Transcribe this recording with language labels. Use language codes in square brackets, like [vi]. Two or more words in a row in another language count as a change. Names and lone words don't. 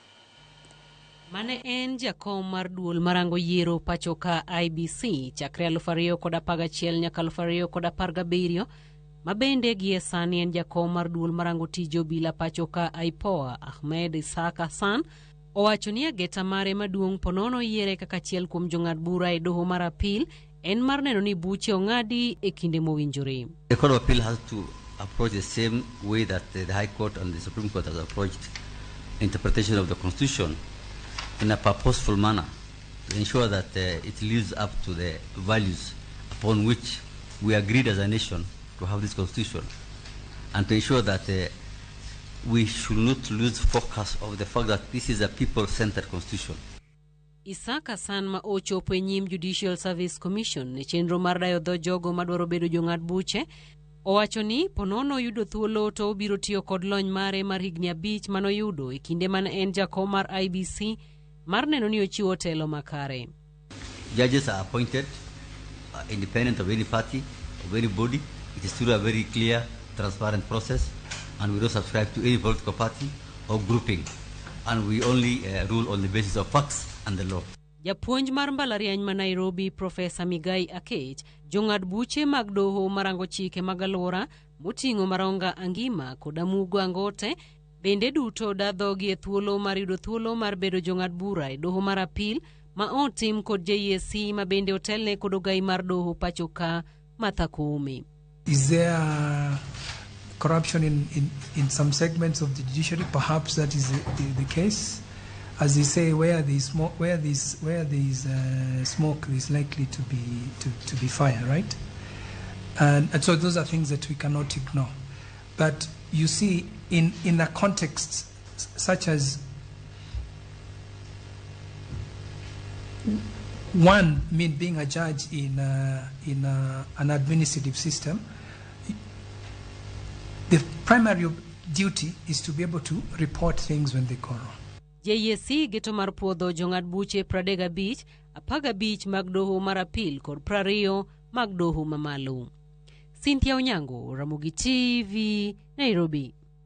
[luo] Mane en jakom mar duol marango yiero pachoka IBC chakre 2011 nyaka 2017 mabende gie sani en jakom mar duol marango tije obila pachoka IPOA Ahmed Isaac Hassan owacho ni ageta mare maduong' ponono yiere kaka achiel kuom jong'ad bura e doho mar apil en mar neno ni buche ong'adi e kinde mowinjore. [en] The Court of Appeal has to approach the same way that the High Court and the Supreme Court has approached interpretation of the Constitution, in a purposeful manner, to ensure that it lives up to the values upon which we agreed as a nation to have this constitution, and to ensure that we should not lose focus of the fact that this is a people-centered constitution. [luo] Isaac Hassan ma ochopo e nyim Judicial Service Commission ne chenro mar dayo dho jogo madwaro bedo jong'ad buche owacho ni ponono yudo thuolo to obiro tiyo kod lony mare mar higni 5 manoyudo e kinde man en jakom mar IBC mar neno ni ochiwo telo makare. [en] Judges are appointed independent of any party, of any body. It is through a very clear, transparent process, and we don't subscribe to any political party or grouping, and we only rule on the basis of facts and the law. [luo] Japuonj mar mbalariany ma Nairobi Profesa Migai Akech jong'ad buche mag doho marango chike mag alwora moting'o Maronga Angima kod Amugo Angote bende duto dadhogi e thuolo mar yudo thuolo mar bedo jong'ad bura e doho mar apil ma otim kod JSC ma bende otelne kod ogai mar doho pachoka Martha Koome. [en] Is there corruption in some segments of the judiciary? Perhaps that is the case. As they say, where there is smoke, smoke, there is likely to be fire, right? And so those are things that we cannot ignore. But you see, in a context such as one, being a judge in an administrative system, the primary duty is to be able to report things when they go wrong. [luo] JSC geto mar puodho jong'ad buche 35, 15 mag doho mar apil kod 20 mag doho mamalo. Cynthia Onyango, Ramogi TV, Nairobi.